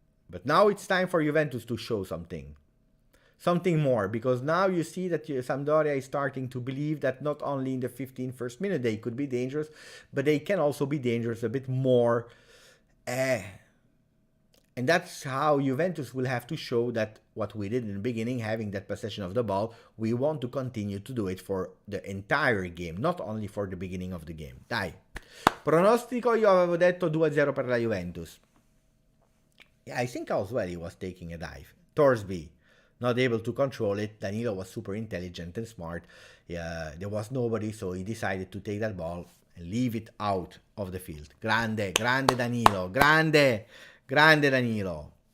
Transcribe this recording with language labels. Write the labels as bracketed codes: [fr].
[en] But now it's time for Juventus to show something more, because now you see that Sampdoria is starting to believe that not only in the 15th first minute they could be dangerous, but they can also be dangerous a bit more. And that's how Juventus will have to show that what we did in the beginning, having that possession of the ball, we want to continue to do it for the entire game, not only for the beginning of the game. [it] Dai. Pronostico, io avevo detto 2-0 per la Juventus. [en] Yeah, I think as well he was taking a dive. Thorsby, not able to control it. Danilo was super intelligent and smart. Yeah, there was nobody, so he decided to take that ball and leave it out of the field. [it] Grande Danilo. Grande Danilo.